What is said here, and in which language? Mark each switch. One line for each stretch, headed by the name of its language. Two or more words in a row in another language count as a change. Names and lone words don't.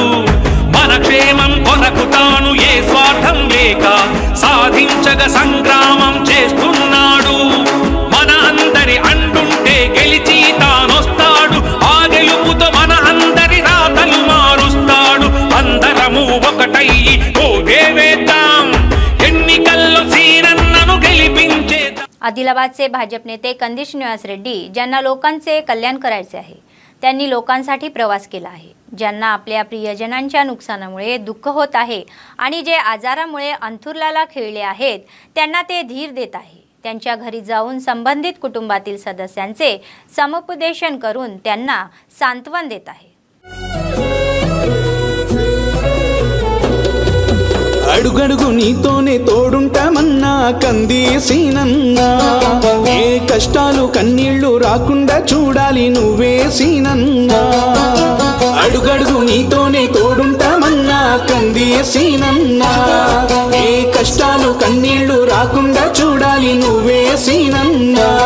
Telugu: మన క్షేమం కొరకు తాను ఏ స్వార్థం లేక సాధించగ సంగ్రామం చేస్తున్నాడు। మన అందరి అండుంటే గెలిచి తానొస్తాడు, ఆ గెలుపుతో మన అందరి రాతలు మారుస్తాడు। అందరము ఒకటయ్యి ఓదేవేద్దాం, ఎన్నికల్లో సీనన్నను గెలిపించేద్దాం।
Marathi: आदिलाबादचे भाजप नेते कंदी श्रीनिवास रेड्डी ज्यांना लोकांचे कल्याण करायचे आहे, त्यांनी लोकांसाठी प्रवास केला आहे। ज्यांना आपल्या प्रियजनांच्या नुकसानामुळे दुःख होत आहे आणि जे आजारामुळे अंथुरल्याला खिळले आहेत त्यांना ते धीर देत आहे। त्यांच्या घरी जाऊन संबंधित कुटुंबातील सदस्यांचे समुपदेशन करून त्यांना सांत्वन देत आहे।
Telugu: అడుగడుగు నీతోనే తోడుంటామన్నా కంది సీనన్న, ఏ కష్టాలు కన్నీళ్లు రాకుండా చూడాలి నువ్వే సీనన్న। అడుగడుగు నీతోనే తోడుంటామన్నా కంది సీనన్న, ఏ కష్టాలు కన్నీళ్లు రాకుండా చూడాలి నువ్వే సీనన్న।